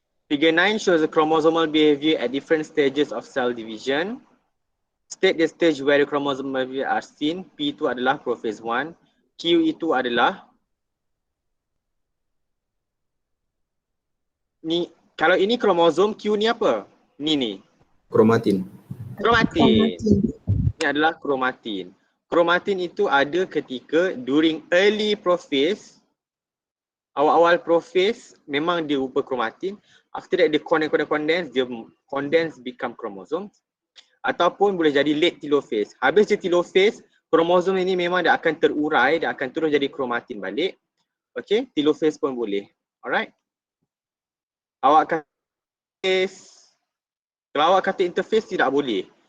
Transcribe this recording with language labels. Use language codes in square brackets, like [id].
[en] Figure 9 shows the chromosomal behavior at different stages of cell division. State the stage where the chromosomal behavior are seen. [ms] P itu adalah prophase 1. Q itu adalah ni, kalau ini kromosom, Q ni apa? Ni. Kromatin. Kromatin. Ini adalah kromatin. Kromatin itu ada ketika [en] during early prophase, [ms] awal-awal prophase memang dia rupa kromatin. After that dia condense, dia condense [en] become chromosome. [ms] Ataupun boleh jadi late telophase. Habis dia telophase, kromosom ini memang dia akan terurai, dia akan terus jadi kromatin balik. Okay, telophase pun boleh. Alright. Awak kata kalau awak kata interface tidak boleh.